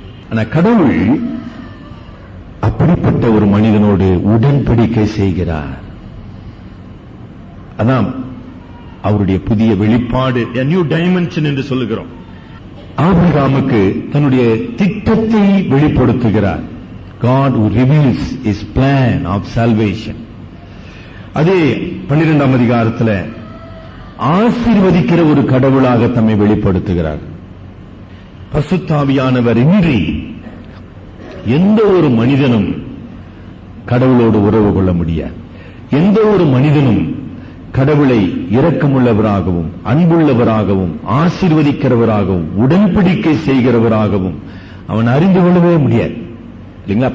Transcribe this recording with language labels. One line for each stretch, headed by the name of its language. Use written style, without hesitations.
Tamil: ஆனா கடவுள் அப்படிப்பட்ட ஒரு மனிதனோடு உடன்படிக்கை செய்கிறார். அதான் அவருடைய புதிய வெளிப்பாடு, நியூ டைமென்ஷன் என்று சொல்லுகிறோம். ஆபிரகாமுக்கு தன்னுடைய திட்டத்தை வெளிப்படுத்துகிறார்.
English: God who reveals his plan of salvation.
Tamil: அதே 12ஆம் அதிகாரத்தில் ஆசீர்வதிக்கிற ஒரு கடவுளாக தம்மை வெளிப்படுத்துகிறார். பரிசுத்த ஆவியானவர் இன்றி எந்த ஒரு மனிதனும் கடவுளோடு உறவு கொள்ள முடியாது. எந்த ஒரு மனிதனும் கடவுளை இரக்கமுள்ளவராகவும் அன்புள்ளவராகவும் ஆசீர்வதிக்கிறவராகவும் உடன்படிக்கை செய்கிறவராகவும் அவன் அறிந்து கொள்ளவே முடியாது. இல்லைங்களா?